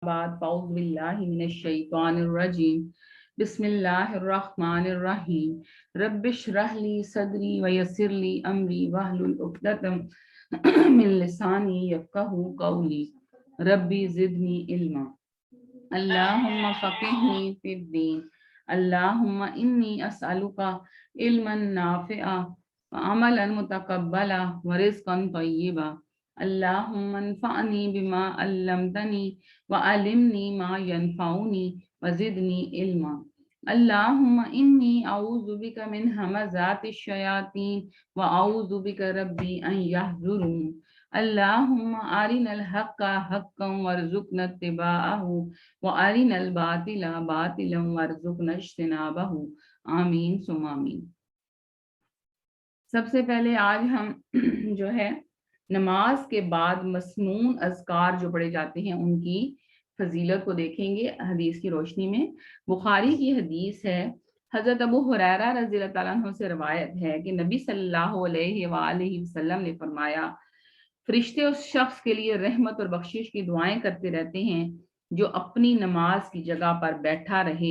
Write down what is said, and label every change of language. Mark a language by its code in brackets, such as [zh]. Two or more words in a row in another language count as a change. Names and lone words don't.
[ar] بعد فأعوذ بالله من الشيطان الرجيم بسم الله الرحمن الرحيم رب اشرح لي صدري ويسر لي أمري واحلل عقدة من لساني يفقهوا قولي رب زدني علما اللهم فقهني في الدين اللهم إني أسألك علما نافعا وعملا متقبلا ورزقا طيبا اللهم انفعني بما علمتني وعلمني ما ينفعني وزدني علما اللهم إني أعوذ بك من همزات الشياطين وأعوذ بك رب أن يحضرون اللهم أرنا الحق حقا وارزقنا اتباعه وأرنا الباطل باطلا وارزقنا اجتنابه آمين ثم آمين. [ur] سب سے پہلے آج ہم جو ہے نماز کے بعد مسنون اذکار جو پڑھے جاتے ہیں ان کی فضیلت کو دیکھیں گے حدیث کی روشنی میں. بخاری کی حدیث ہے، حضرت ابو ہریرہ [ar] رضي الله تعالى عنه [ur] سے روایت ہے کہ نبی [ar] صلى الله عليه وسلم [ur] نے فرمایا، فرشتے اس شخص کے لیے رحمت اور بخشش کی دعائیں کرتے رہتے ہیں جو اپنی نماز کی جگہ پر بیٹھا رہے.